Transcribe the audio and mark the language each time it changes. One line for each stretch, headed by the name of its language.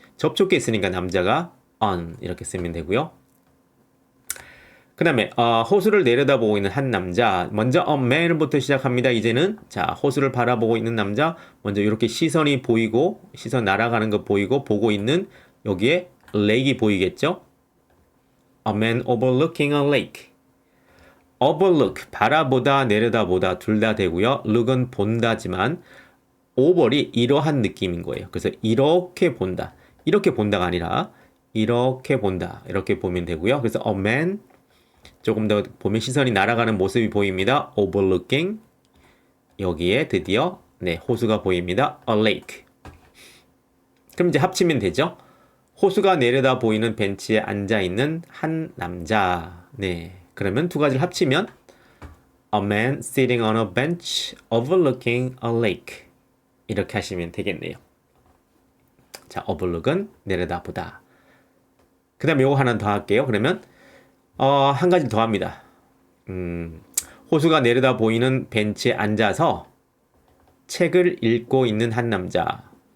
Korean: 접촉해 있으니까 남자가 on 이렇게 쓰면 되고요. 그 다음에 호수를 내려다보고 있는 한 남자. 먼저 a man부터 시작합니다. 이제는 자, 호수를 바라보고 있는 남자. 먼저 이렇게 시선이 보이고, 시선 날아가는 거 보이고, 보고 있는 여기에 lake이 보이겠죠?
English: A man overlooking a lake.
Korean: overlook, 바라보다, 내려다보다 둘 다 되고요. look은 본다지만 over이 이러한 느낌인 거예요. 그래서 이렇게 본다. 이렇게 본다가 아니라 이렇게 본다. 이렇게 보면 되고요. 그래서 a man, 조금 더 보면 시선이 날아가는 모습이 보입니다.
English: overlooking.
Korean: 여기에 드디어 네, 호수가 보입니다. a lake. 그럼 이제 합치면 되죠. 호수가 내려다 보이는 벤치에 앉아있는 한 남자. 네, 그러면 두 가지를 합치면
English: A man sitting on a bench overlooking a lake.
Korean: 이렇게 하시면 되겠네요. 자, overlook은 내려다보다. 그 다음에 요거 하나 더 할게요. 그러면 한 가지 더 합니다. 호수가 내려다 보이는 벤치에 앉아서 책을 읽고 있는 한 남자.